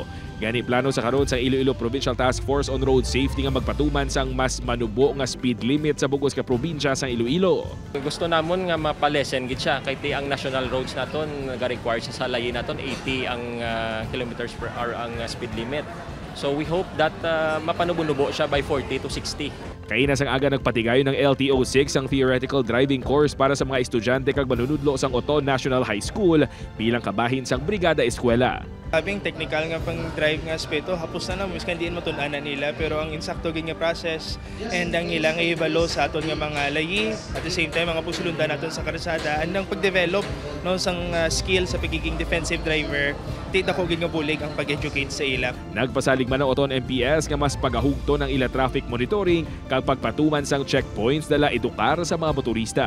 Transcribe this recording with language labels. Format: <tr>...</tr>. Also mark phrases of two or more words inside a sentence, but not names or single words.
<hil>Gani plano sa karon sa Iloilo Provincial Task Force on Road Safety nga magpatuman sang mas manubo nga</hil> <en>speed limit</en> <hil>sa bugos ka probinsya sa Iloilo. Gusto namon nga mapalesen gid siya kay ang</hil> <en>national roads</en> <hil>naton naga-require sa layin naton 80 ang</hil> <en>kilometers per hour</en> <hil>ang</hil> <en>speed limit. So we hope that</en> <hil>mapanubo siya</hil> <en>by 40 to 60.</en> <hil>Kaina sang aga nagpatigayon ng LTO6 ang</hil> <en>theoretical driving course</en> <hil>para sa mga estudyante kag manunudlo sang Oton National High School bilang kabahin sang Brigada Eskwela. Habing technical nga pang drive nga aspeto, hapos na miskan diin matun-anan nila pero ang insakto gid nga process and ang ilang i-evaluate sa aton nga mga layi</hil> <en>at the same time</en> <hil>mga pusulundan naton sa karsada andang pag-develop no sang skill sa pagiging</hil> <en>defensive driver.</en> <hil>Tita ko gid nga bulig ang pag-educate sa ila. Nagpasalig man ang Oton MPS nga mas pagahugto ng ila traffic monitoring kag pagpatuman sang checkpoints dala edukar sa mga motorista.</hil>